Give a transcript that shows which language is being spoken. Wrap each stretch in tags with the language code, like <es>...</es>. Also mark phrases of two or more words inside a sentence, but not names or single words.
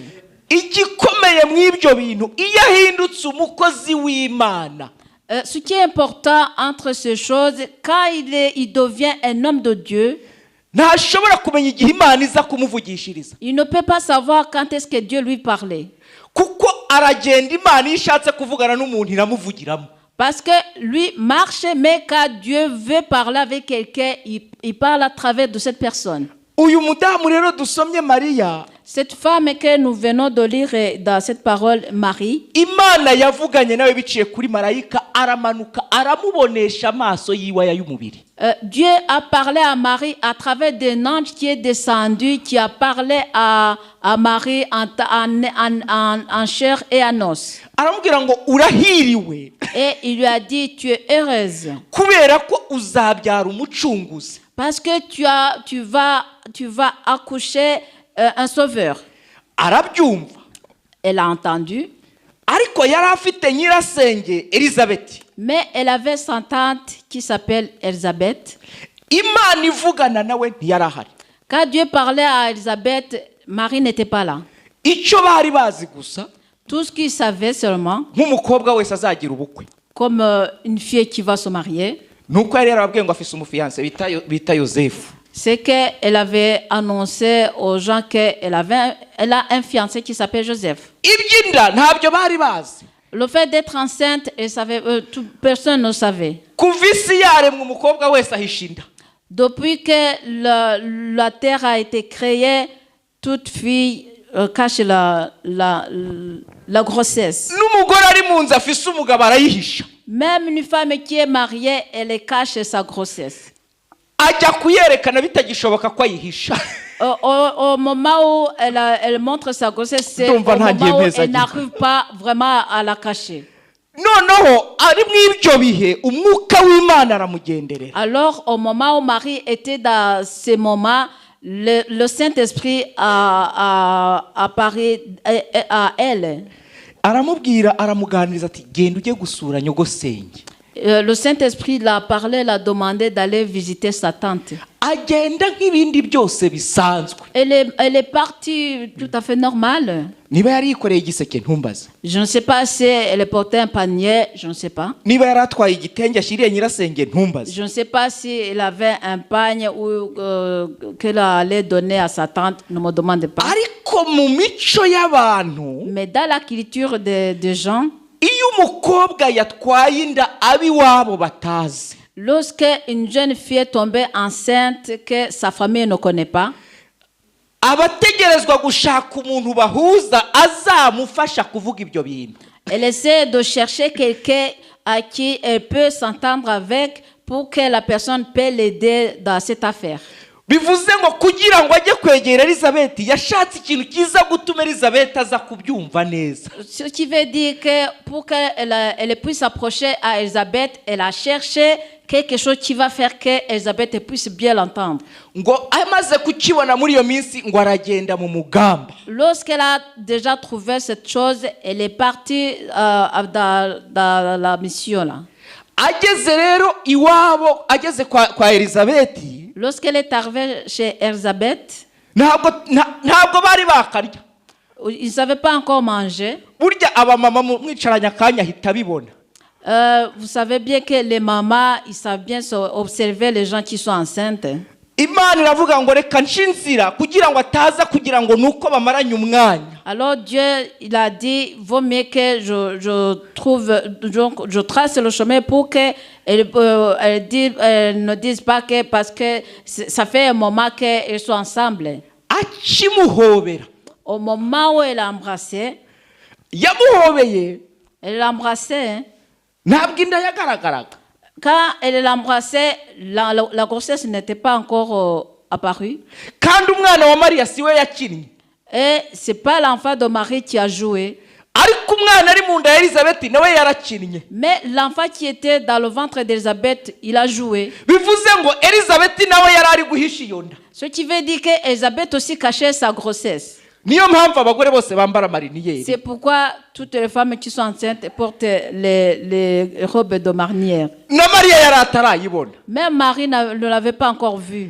<rw>Igikomeye mw'ibyo bintu iyo ahindutse umukozi w'Imana.</rw> <fr>Ce qui est important entre ces choses, quand il devient un homme de Dieu,</fr> <rw>ntashobora kumenya igihe Imana iza kumuvugishiriza.</rw> <fr>il ne peut pas savoir quand est-ce que Dieu lui parlait.</fr> <rw>Kuko aragenda Imana ishatse kuvugana n'umuntu iramuvugiramo.</rw> <fr>Parce que lui marche, mais quand Dieu veut parler avec quelqu'un, il parle à travers de cette personne.</fr> <rw>Uyu mudamu rero dusomye Mariya.</rw> <fr>Cette femme que nous venons de lire dans cette parole, Marie,</fr> <rw>Imana yavuganye nawe biciye kuri marayika aramanuka aramubonesha amaso yiwe y'umubiri.</rw> <fr>Dieu a parlé à Marie à travers d'un ange qui est descendu, qui a parlé à Marie en chair et en os.</fr> <rw>Aramubwira ngo urahiriwe.</rw> <fr>Et il lui a dit, tu es heureuse.</fr> <rw>Kubera ko uzabyara umucunguzi.</rw> <fr>Parce que tu vas accoucher un sauveur.</fr> <rw>Arabyumva.</rw> <fr>Elle a entendu.</fr> <rw>Ariko yari afite nyirasenge Elizabeth.</rw> <fr>Mais elle avait sa tante qui s'appelle Elisabeth.</fr> <rw>Imana ivugana nawe ntiyarahari.</rw> <fr>Quand Dieu parlait à Elisabeth, Marie n'était pas là.</fr> <rw>Icyo bari bazi gusa.</rw> <fr>Tout ce qu'ils savaient seulement,</fr> <rw>nk'umukobwa wese azagira ubukwe.</rw> <fr>Comme une fille qui va se marier.</fr> <rw>Nuko yari yarababwiye ngo afise umufiance bita Yosefu.</rw> <fr>C'est qu'elle avait annoncé aux gens qu'elle a un fiancé qui s'appelle Joseph.</fr> <rw>Iby'inda ntabyo bari bazi.</rw> <fr>Le fait d'être enceinte, personne ne savait.</fr> <rw>kuva isi yaremwa umukobwa wese ahisha inda.</rw> <fr>Depuis que la terre a été créée, toute fille cache la grossesse.</fr> <rw>N'umugore ari mu nzu afise umugabo arayihisha.</rw> <fr>Même une femme qui est mariée, elle cache sa grossesse.</fr> <rw>Ajya kuyerekana bitagishoboka ko ayihisha.</rw> <fr>Au moment où elle montre sa grossesse, c'est au moment où elle n'arrive pas vraiment à la cacher.</fr> <rw>Noneho ari mw'ibyo bihe umwuka w'Imana aramugenderera.</rw> <fr>Alors au moment où Marie était dans ces moments, le Saint-Esprit a apparu à elle.</fr> <rw>Aramubwira aramuganiriza ati genda ujye gusura nyogosenge.</rw> <fr>Le Saint-Esprit l'a parlé, l'a demandé d'aller visiter sa tante.</fr> <rw>Agenda nk'ibindi byose bisanzwe.</rw> <fr>Elle est partie tout à fait normale.</fr> <rw>Niba yari yikoreye igiseke ntumbaze.</rw> <fr>Je ne sais pas si elle portait un panier, je ne sais pas.</fr> <rw>Niba yari atwaye igitenge ashyiriye nyirasenge ntumbaze.</rw> <fr>Je ne sais pas si elle avait un pagne ou qu'elle allait donner à sa tante, ne me demande pas.</fr> <rw>Ariko mu mico y'abantu,</rw> <fr>mais dans la culture des gens,</fr> <rw>iyo umukobwa yatwaye inda abiwabo batazi,</rw> <fr>lorsque une jeune fille est tombée enceinte que sa famille ne connaît pas,</fr> <rw>abategerezwa gushaka umuntu bahuza azamufasha kuvuga ibyo bintu.</rw> <fr>Elle essaie de chercher quelqu'un à qui elle peut s'entendre avec pour que la personne peut l'aider dans cette affaire.</fr> <rw>Bivuze ngo kugira ngo ajye kwegera Elizabeth yashatse ikintu kiza gutuma Elizabeth aza kubyumva neza.</rw> <fr>Ce qui veut dire que pour qu'elle puisse s'approcher à Elisabeth, elle a cherché quelque chose qui va faire que Elisabeth puisse bien l'entendre.</fr> <rw>Ngo amaze kukibona muri iyo minsi ngo aragenda mu mugamba.</rw> <fr>Lorsqu'elle a déjà trouvé cette chose, elle est partie dans la mission là.</fr> <rw>Ageze rero iwabo, ageze kwa Elizabeth.</rw> <fr>Lorsqu'elle est arrivée chez Elisabeth,</fr> <rw>ntabwo bari bakarya.</rw> <fr>Ils ne savaient pas encore manger.</fr> <rw>Burya abamama mwicaranye akanya ahita bibona.</rw> <fr>Vous savez bien que les mamans, ils savent bien observer les gens qui sont enceintes.</fr> <rw>Imana iravuga ngo reka nshinzira kugira ngo ataza kugira ngo nuko bamaranye umwanya.</rw> <fr>Alors Dieu, il a dit, vaut mieux que je trace le chemin pour que elle ne dise pas que parce que ça fait un moment qu'ils sont ensemble.</fr> <rw>Akimuhobera.</rw> <fr>Au moment où elle l'a embrassé,</fr> <rw>yamuhobeye.</rw> <fr>Elle l'a embrassé.</fr> <rw>Ntabwo inda yagaragaraga.</rw> <fr>Quand elle l'embrassait, la grossesse n'était pas encore apparue.</fr> <rw>Kandi umwana wa Maria siwe yakinnye.</rw> <fr>Et c'est pas l'enfant de Marie qui a joué.</fr> <rw>Ariko umwana ari mu nda ya Elizabeth nawe yarakinnye.</rw> <fr>Mais l'enfant qui était dans le ventre d'Elisabeth, il a joué.</fr> <rw>Bivuze ngo Elizabeth nawe yarari guhisha iyo nda.</rw> <fr>Ce qui veut dire que Elisabeth aussi cachait sa grossesse.</fr> <rw>Niyo mpamvu abagore bose bambara mariniyeri.</rw> <fr>C'est pourquoi toutes les femmes qui sont enceintes portent les robes de marinière.</fr> <rw>Na Maria yari atarayibona.</rw> <fr>Même Marie ne l'avait pas encore vue.</fr>